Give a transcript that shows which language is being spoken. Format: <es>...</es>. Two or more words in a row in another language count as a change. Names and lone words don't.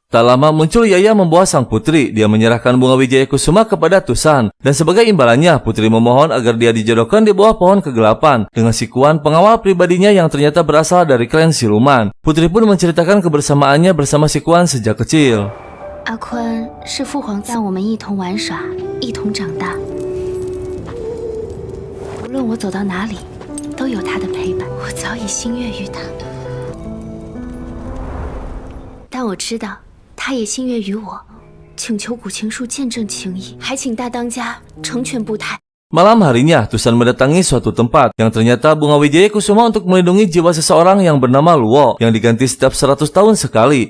<id>Tak lama muncul Yaya membawa sang putri. Dia menyerahkan bunga wijaya kusuma kepada Tusan, dan sebagai imbalannya putri memohon agar dia dijodohkan di bawah pohon kegelapan dengan si Kuan, pengawal pribadinya yang ternyata berasal dari klan siluman. Putri pun menceritakan kebersamaannya bersama si Kuan sejak kecil.</id> <zh>阿宽是父皇让我们一同玩耍，一同长大。无论我走到哪里，都有他的陪伴。我早已心悦于他，但我知道他也心悦于我。请求古琴树见证情谊，还请大当家成全部台。</zh> <id>Malam harinya, Tusan mendatangi suatu tempat yang ternyata bunga wijaya kusuma untuk melindungi jiwa seseorang yang bernama Luo yang diganti setiap 100 tahun sekali.</id>